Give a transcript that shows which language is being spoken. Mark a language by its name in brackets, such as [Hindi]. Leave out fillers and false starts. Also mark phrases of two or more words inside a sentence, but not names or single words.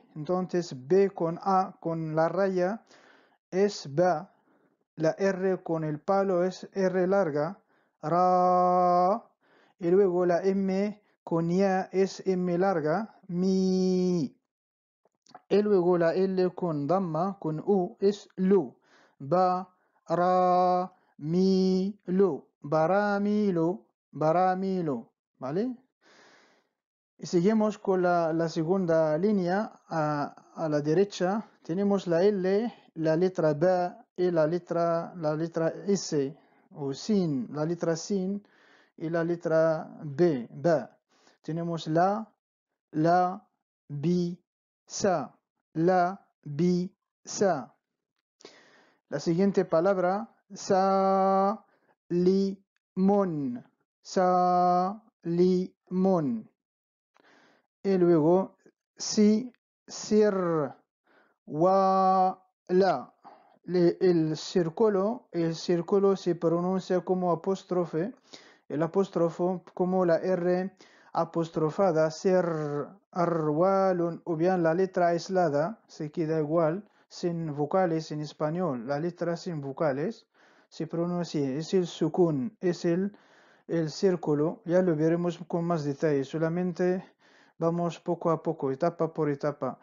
[Spanish] Entonces B con A con la raya es ba, la R con el palo es R larga, ra, y luego la M con ya es M larga, mi. Y luego la L con damma, con U, es lu. [Arabic] Ba, ra, mi, lu. Baramilo, baramilo. [Spanish] ¿Vale? Y seguimos con la segunda línea a la derecha. Tenemos la L, la letra B y la letra S o sin, la letra sin y la letra B, ba. Tenemos la, [Arabic] bi, sa, la, bi, sa. [Spanish] La siguiente palabra, [Arabic] sa, li, mon, sa, li, mon. Y luego, si, sir, wa, la. [Spanish] El círculo se pronuncia como apóstrofe, el apóstrofo como la R apostrofada, ser, arwalun, o bien la letra aislada, se queda igual, sin vocales en español, la letra sin vocales, se pronuncia, es el sukun, es el círculo, ya lo veremos con más detalle, solamente vamos poco a poco, etapa por etapa.